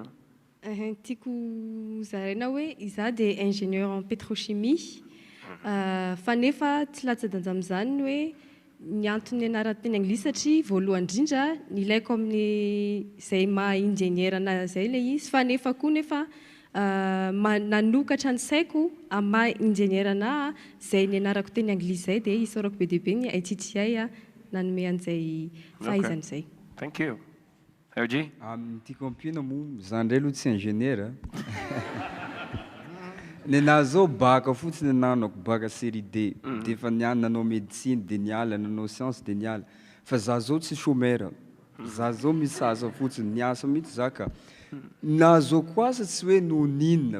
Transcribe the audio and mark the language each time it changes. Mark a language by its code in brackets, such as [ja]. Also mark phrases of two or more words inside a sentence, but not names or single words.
[mg] tiako zaraina hoe iza dia [fr] ingénieur en pétrochimie [mg] fa nefa tsy latsa-danja amin'izany hoe ny antony anarany teny anglisy satria voalohany indrindra ny ilaiko amin'ny zay maha ingénieur zay le izy fa nefa koa nefa nanokatra ny saiko amin'ny maha ingénieur zay ny anarako teny anglisy zay dia isaorako be dia be ny iTTi nanome an'izay fahaizany zay. [en] Thank you. RG? [mg] Tiako ampiana moa zany indray aloha tsy ingénieur ny nazao baka fotsiny nanako baka série D dia efa nanao médecine dia niala nanao science dia niala fa za zao tsy chômeur za zao misasa fotsiny niasa mihitsy zaka nazao koasa tsy hoe noho ninona